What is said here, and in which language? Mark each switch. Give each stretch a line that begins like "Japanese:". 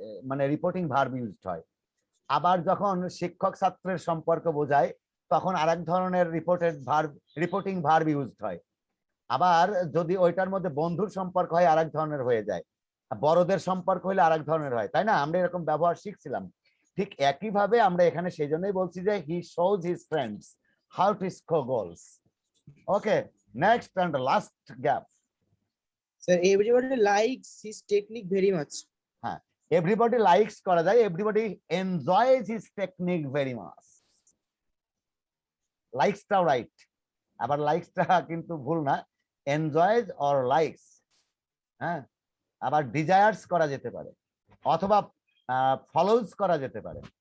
Bangla: মানে reporting verb used হয়, আবার যখন শিক্ষক ছাত্রের সম্পর্ক বোঝায় তখন আরেক ধরনের রিপোর্টিং ভার্ব ইউজড হয়, আবার যদি ওইটার মধ্যে বন্ধুর সম্পর্ক হয় আরেক ধরনের হয়ে যায়, বড়দের সম্পর্ক হলে আরেক ধরনের হয়, তাই না? আমরা এরকম ব্যবহার শিখছিলাম। ঠিক একইভাবে আমরা এখানে সেই জন্যই বলছি যে হি shows his friends how to score goals.
English: Okay, next and last gap. Sir, everybody likes his technique very much. হ্যাঁ, everybody likes করা যায়, everybody enjoys his technique very much.
Bangla: লাইকসটাও right, আবার লাইকসটা কিন্তু ভুল না, এনজয়স অর লাইকস। হ্যাঁ, আবার desires করা যেতে পারে অথবা ফলোজ করা যেতে পারে।